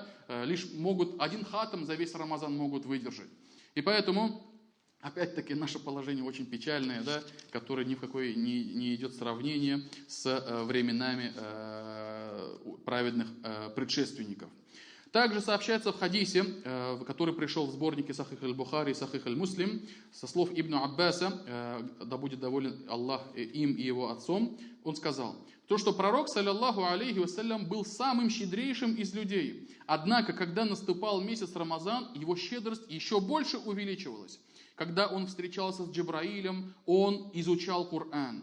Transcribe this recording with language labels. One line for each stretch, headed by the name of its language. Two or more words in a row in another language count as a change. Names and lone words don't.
Russian: Лишь могут один хатам за весь Рамазан могут выдержать. И поэтому опять-таки наше положение очень печальное, да, которое ни в какое не идет сравнение с временами праведных предшественников. Также сообщается в хадисе, который пришел в сборнике Сахих аль-Бухари и Сахих аль-Муслим, со слов Ибн Аббаса, да будет доволен Аллах им и его отцом, он сказал, то, что пророк,
Arabic: صلى الله عليه وسلم,
Russian: был самым щедрейшим из людей. Однако, когда наступал месяц Рамазан, его щедрость еще больше увеличивалась. Когда он встречался с Джибраилем, он изучал Коран.